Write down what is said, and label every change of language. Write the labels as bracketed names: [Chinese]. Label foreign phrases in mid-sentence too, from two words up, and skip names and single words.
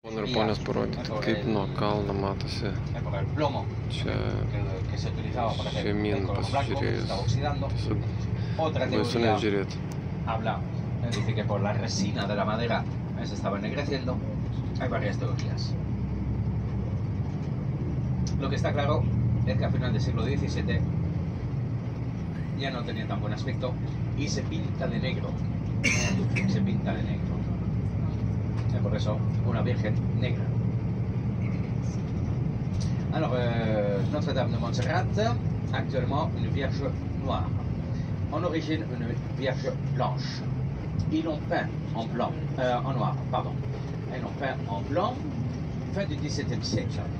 [Lithuanian] Noriu ponės parodyti, kaip nuo kalno matosi čia žemyn pasižiūrėjus. Tiesiog baisu nežiūrėti. [Spanish] Dice que por la resina de la madera se estaba ennegreciendo. Hay varias teorías. Lo que está claro es que a final del siglo XVII ya no tenía tan buen aspecto y se pinta de negro. Se pinta de negro. Et por eso, una virgen negra. [French] Alors, Notre-Dame de Montserrat, actuellement une vierge noire. En origine, une vierge blanche. Ils l'ont peint en blanc, en noir, pardon. Ils l'ont peint en blanc, fin du XVIIe siècle.